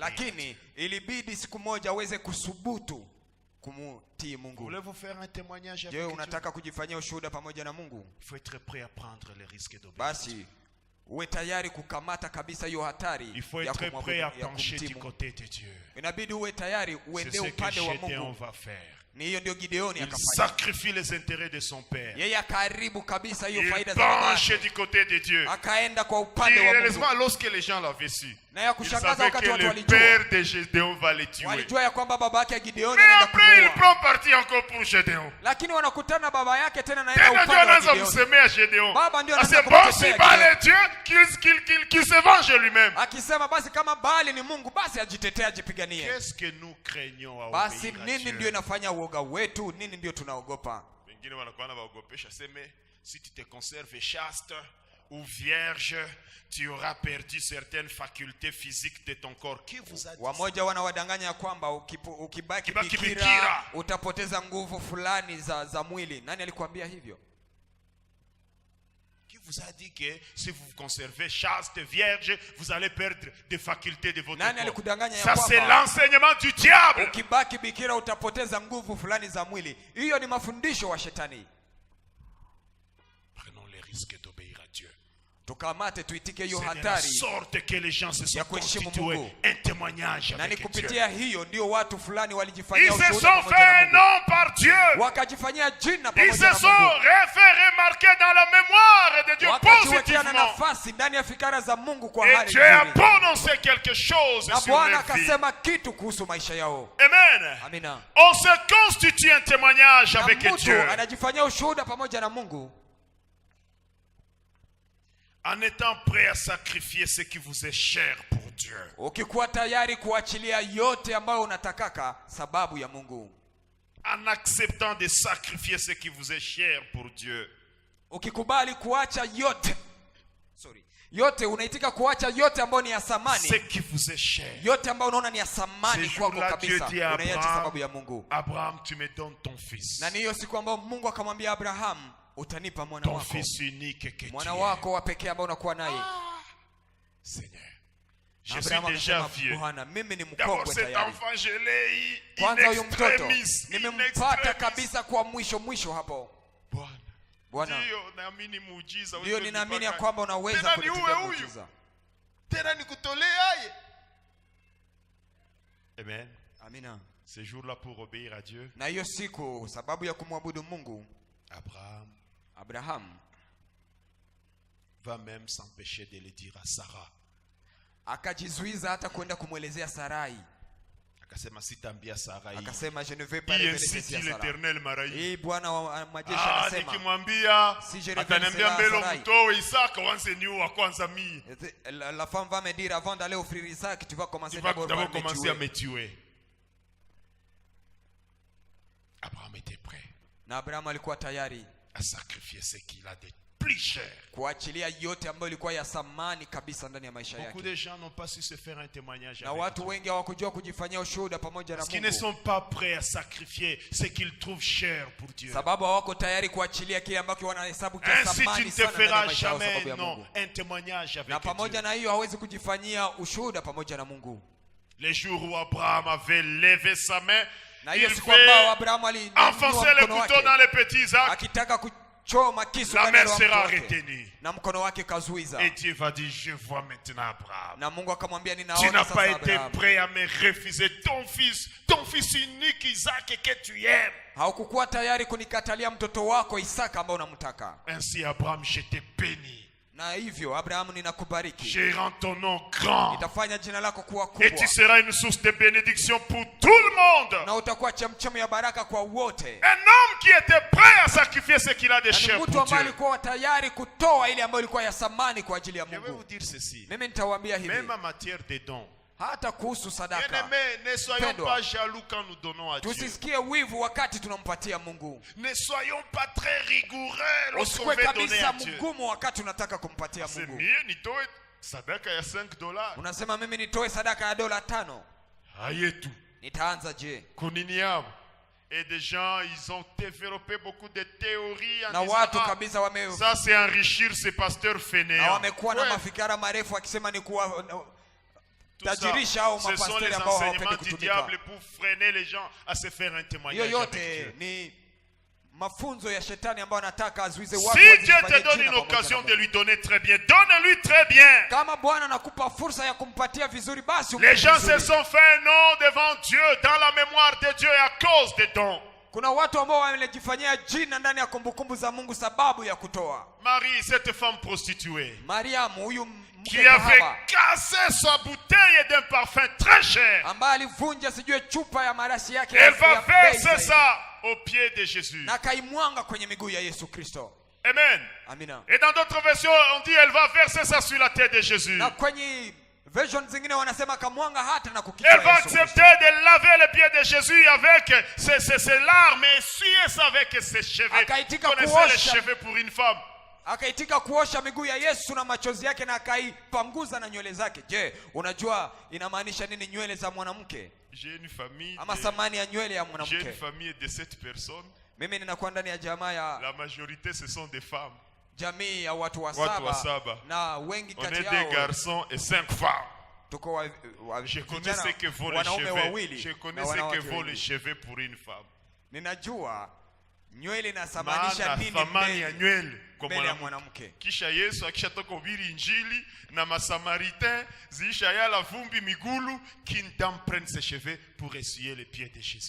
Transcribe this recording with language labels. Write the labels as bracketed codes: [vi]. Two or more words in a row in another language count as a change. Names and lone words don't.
[sw] Lakini ilibidi siku moja aweze kusubutu kumtii Mungu. [fr] Voulez-vous faire un témoignage avec Dieu? Dieu? [sw] Unataka kujifanyia ushuhuda pamoja na Mungu? [fr] Il faut être prêt à prendre les risques d'obéir. [sw] Basi uwe tayari kukamata kabisa hiyo hatari. [fr] Il faut être prêt à pencher du côté de Dieu. [sw] Inabidi uwe tayari uende upande wa Mungu. [fr] On va faire. [sw] Ni hiyo ndio Gideoni akafanya. [fr] Il sacrifie les intérêts de son père. [sw] Yeye akaharibu kabisa hiyo faida za baba. [fr] Il penche du côté de Dieu. [sw] Akaenda kwa upande wa Mungu. [fr] Lorsque les gens l'avaient su, [sw] na ya kushangaza wakati watu walijua, [fr] le père de Gédéon va le tuer. [sw] Walijua ya kwamba baba yake Gideoni anaenda kumuua. [fr] Mais après il prend parti encore pour Gédéon. [sw] Lakini wanakutana baba yake tena naenda upande wa Gideon. Baba ndio anaanza kumtetea. [fr] C'est Baal est Dieu qu'il se venge lui-même. [sw] Akisema basi kama Baali ni Mungu basi ajitetea ajipiganie. [fr] Qu'est-ce que nous craignons à [sw] basi nini ndio inafanya uoga wetu? Nini ndio tunaogopa? Wengine wanakuwa wanaogopesha sema [fr] si tu te conserves chaste ou vierge, tu auras perdu certaines facultés physiques de ton corps. Qui vous a dit? [sw] Wamoja wanawadanganya kwamba ukibaki bikira utapoteza nguvu fulani za mwili. Nani alikwambia hivyo? [fr] Qui vous a dit que si vous vous conservez chaste, vierge, vous allez perdre des facultés de votre corps? Ça c'est l'enseignement du diable. [sw] Ukibaki bikira utapoteza nguvu fulani za mwili. Hiyo ni mafundisho wa shetani. [fr] Prenons les risques d'obéir à Dieu. [sw] Tukamate tuitike hiyo hatari [fr] sorte que les gens se sont constitués un témoignage avec Dieu. [sw] Kupitia hiyo ndio watu fulani walijifanyia ushuhuda. [fr] Ils se sont fait un nom par Dieu. [sw] Wakajifanyia jina pamoja na Mungu. [fr] Ils se sont fait remarquer dans la mémoire de Dieu positivement. [sw] Nafasi ndani ya fikra za Mungu kwa hali nzuri. [fr] Et Dieu a prononcé quelque chose sur leur vie. [sw] Bwana akasema kitu kuhusu maisha yao. Amen. Amina. [fr] On se constitue un témoignage avec Dieu. [sw] Mtu anajifanyia ushuhuda pamoja na Mungu. [fr] En étant prêt à sacrifier ce qui vous est cher pour Dieu. [sw] Ukikuwa tayari kuachilia yote ambayo unatakaka sababu ya Mungu. [fr] En acceptant de sacrifier ce qui vous est cher pour Dieu. [sw] Ukikubali kuacha yote. Yote unaitika kuacha yote ambayo ni ya thamani. [fr] Ce qui vous est cher. [sw] Yote ambayo unaona ni ya thamani kwako kabisa. Unaiacha sababu ya Mungu. [fr] Abraham, tu me donnes ton fils. [sw] Na hiyo siku ambayo Mungu akamwambia Abraham, utanipa mwana wako. [fr] Ton fils unique que [sw] mwana wako wa pekee ambao unakuwa naye. [fr] Seigneur, je suis déjà vieux. [sw] Bwana, mimi ni mkongwe tayari. [fr] Cet enfant je l'ai eu. [sw] Kwanza huyo mtoto nimempata kabisa kwa mwisho hapo. Bwana, ndio naamini muujiza. Ndio ninaamini ya kwamba unaweza kunitia muujiza. Tena nikutoleaye. Amen. Amina. [fr] Ce jour-là pour obéir à Dieu. [sw] Na hiyo siku sababu ya kumwabudu Mungu, Abraham [fr] va même s'empêcher de le dire à Sarah. [sw] Akajizuiza hata kwenda kumuelezea Sarai. Akasema sitaambia Sarai. [fr] Akasema je ne vais pas révéler ça à l'Éternel marai. [sw] Bwana wa majeshi anasema. Nikimwambia ataniambia mbele mtoe Isaka wanze niua kwanza mimi. [fr] La femme va me dire avant d'aller offrir Isaac tu vas commencer d'abord à me tuer. Abraham était prêt. [sw] Na Abraham alikuwa tayari [fr] à sacrifier ce qu'il a de plus cher. [sw] Kuachilia yote ambayo ilikuwa ya thamani kabisa ndani ya maisha yake. [fr] Beaucoup de gens n'ont pas su se faire un témoignage. [sw] Na watu wengi hawakujua kujifanyia ushuhuda pamoja na Mungu. [fr] Parce qu'ils ne sont pas prêts à sacrifier ce qu'ils trouvent cher pour Dieu. [sw] Sababu hawako tayari kuachilia kile ambacho wanahesabu cha thamani sana ndani ya maisha yao sababu ya Mungu. [fr] Un témoignage avec Dieu. [sw] Na pamoja na hiyo hawezi kujifanyia ushuhuda pamoja na Mungu. [fr] Les jours où Abraham avait levé sa main, il fait enfoncer le couteau dans le petit Isaac. La main sera retenue. Et Dieu va dire, je vois maintenant Abraham. Tu n'as pas été prêt à me refuser ton fils unique Isaac que tu aimes. Ainsi Abraham, je t'ai béni. [sw] Na hivyo Abraham ninakubariki. [fr] Je rends ton nom grand. [sw] Nitafanya jina lako kuwa kubwa. [fr] Et tu seras une source de bénédiction pour tout le monde. [sw] Na utakuwa chemchemi ya baraka kwa wote. [fr] Un homme qui était prêt à sacrifier ce qu'il a de cher pour Dieu. [sw] Mtu ambaye alikuwa tayari kutoa ile ambayo ilikuwa ya thamani kwa ajili ya Mungu. [fr] Je vais vous dire ceci. [sw] Mimi nitawaambia hivi. [fr] Même en matière de dons. [sw] Hata kuhusu sadaka. [fr] Bien-aimés, ne soyons pas jaloux quand nous donnons à Dieu. [sw] Tusisikie wivu wakati tunampatia Mungu. [fr] Ne soyons pas très rigoureux lorsqu'on veut donner à Dieu. [sw] mgumu wakati unataka kumpatia Mungu. [fr] C'est mieux [sw] nitoe sadaka ya $5. Unasema mimi nitoe sadaka ya $5. Ayetu. Nitaanza je? Kunini yao. [fr] Et des gens, ils ont développé beaucoup de théories en [sw] na watu kabisa [fr] ça c'est enrichir ces pasteurs fainéants. [sw] Na wamekuwa na mafikara marefu akisema ni kuwa tajirisha au mapasteri ambao hawapendi kutumika. [fr] Pour freiner les gens à se faire un témoignage. [sw] Yote ni mafunzo ya shetani ambao anataka azuize watu. [fr] Si Dieu te donne une occasion de lui donner très bien, donne-lui très bien. [sw] Kama Bwana anakupa fursa ya kumpatia vizuri basi [fr] les gens se sont fait un nom devant Dieu dans la mémoire de Dieu à cause des dons. [sw] Kuna watu ambao wamejifanyia jina ndani ya kumbukumbu za Mungu sababu ya kutoa. [fr] Marie, cette femme prostituée, [sw] Mariam huyu [fr] qui avait cassé sa bouteille d'un parfum très cher, [sw] ambaye alivunja sijue chupa ya marashi yake, [fr] elle va verser ça aux pieds de Jésus. [sw] Na kaimwanga kwenye miguu ya Yesu Kristo. Amen. Amina. [fr] Et dans d'autres versions on dit elle va verser ça sur la tête de Jésus. [sw] Na kwenye version zingine wanasema kamwanga hata na kukichwa Yesu. [fr] Elle va accepter de laver les pieds de Jésus avec ses larmes et essuyer ça avec ses cheveux. Connaissez les cheveux pour une femme. [sw] Akaitika kuosha miguu ya Yesu na machozi yake na akaipanguza na nywele zake. Je, unajua inamaanisha nini nywele za mwanamke? [fr] J'ai une famille. [sw] Ama thamani ya nywele ya mwanamke. [fr] J'ai une famille de 7 personnes. [sw] Mimi ninakuwa ndani ya jamaa ya [fr] la majorité ce sont des femmes. [sw] Jamii ya watu wa saba. Na wengi kati yao. [fr] On est des garçons et 5 femmes. [sw] Tuko [fr] je connais ce que vaut les cheveux. Je connais ce que vaut les cheveux pour une femme. [sw] Ninajua nywele inasamanisha nini thamani ya nywele kwa mwanamke. Kisha Yesu akishatoka kuhubiri injili na masamaritain ziisha yala vumbi migulu, [fr] qu'une prenne ses cheveux pour essuyer les pieds de Jésus.